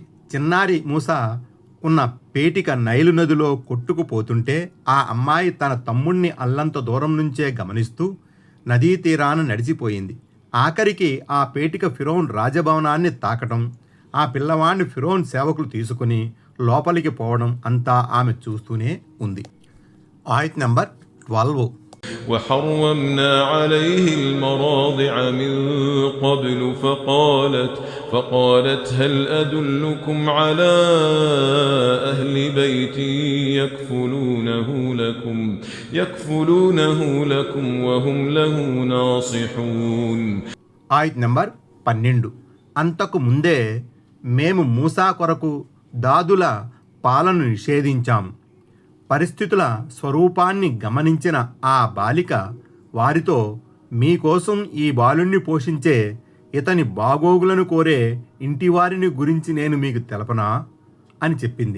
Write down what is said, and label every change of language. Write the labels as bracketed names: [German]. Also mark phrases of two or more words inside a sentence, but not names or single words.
[Telugu] చిన్నారి మూసా ఉన్న పేటిక నైలు నదిలో కొట్టుకుపోతుంటే ఆ అమ్మాయి తన తమ్ముణ్ణి అల్లంత దూరం నుంచే గమనిస్తూ నదీ తీరాన నడిచిపోయింది. ఆఖరికి ఆ పేటిక ఫిరోన్ రాజభవనాన్ని తాకటం, ఆ పిల్లవాడిని ఫిరోన్ సేవకులు తీసుకుని లోపలికి పోవడం అంతా ఆమె చూస్తూనే ఉంది. ఆయత్ నంబర్ 12. [Arabic] وحرمنا عليه المراضع من قبل فقالت هل أدلكم على أهل بيت يكفلونه لكم وهم له ناصحون. [Telugu] ఆయత్ నంబర్ 12. అంతకు ముందే మేము మూసా కొరకు దాదుల పాలను నిషేధించాము. పరిస్థితుల స్వరూపాన్ని గమనించిన ఆ బాలిక వారితో మీకోసం ఈ బాలుణ్ణి పోషించే ఇతని బాగోగులను కోరే ఇంటివారిని గురించి నేను మీకు తెలపనా అని చెప్పింది.